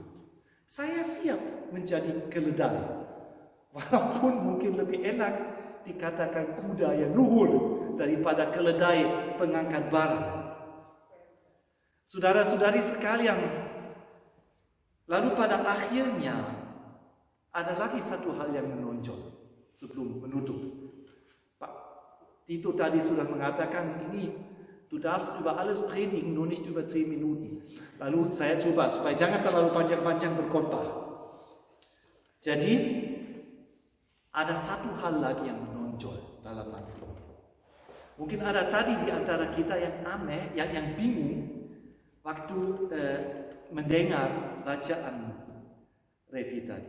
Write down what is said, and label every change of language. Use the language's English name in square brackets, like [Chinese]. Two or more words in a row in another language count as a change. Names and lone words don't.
[Indonesian] Saya siap menjadi keledai. Walaupun mungkin lebih enak dikatakan kuda yang luhur daripada keledai pengangkat barang. Saudara-saudari sekalian, lalu pada akhirnya ada lagi satu hal yang menonjol sebelum menutup. Pak Tito tadi sudah mengatakan ini [German] Du darfst über alles predigen, nur nicht über 10 Minuten. [Indonesian] Lalu saya coba supaya jangan terlalu panjang-panjang berkhotbah. Jadi ada satu hal lagi yang menonjol dalam Nats. Mungkin ada tadi di antara kita yang aneh, yang bingung waktu mendengar bacaan Reti tadi.